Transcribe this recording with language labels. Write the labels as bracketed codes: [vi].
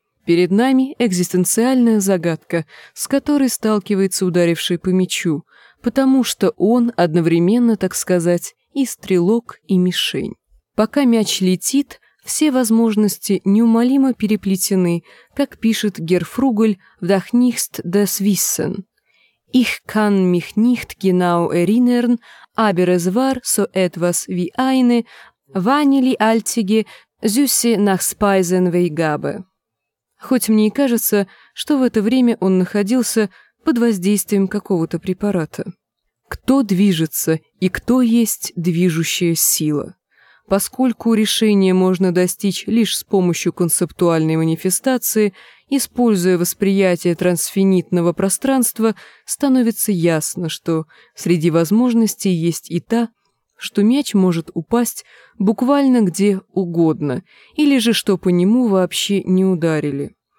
[ru] Перед нами экзистенциальная загадка, с которой сталкивается ударивший по мячу, потому что он одновременно, так сказать, и стрелок, и мишень. Пока мяч летит, все возможности неумолимо переплетены, как пишет Герфругль в «Дахнихст дес Виссен». [de] «Ich kann mich nicht genau erinnern, aber es war so etwas wie eine vanillealtige, süße Nachspeisenweigabe». [ru] Хоть мне и кажется, что в это время он находился под воздействием какого-то препарата. Кто движется и кто есть движущая сила? Поскольку решение можно достичь лишь с помощью концептуальной манифестации, используя восприятие трансфинитного пространства, становится ясно, что среди возможностей есть и та, что мяч может упасть буквально где угодно, или же что по нему вообще не ударили.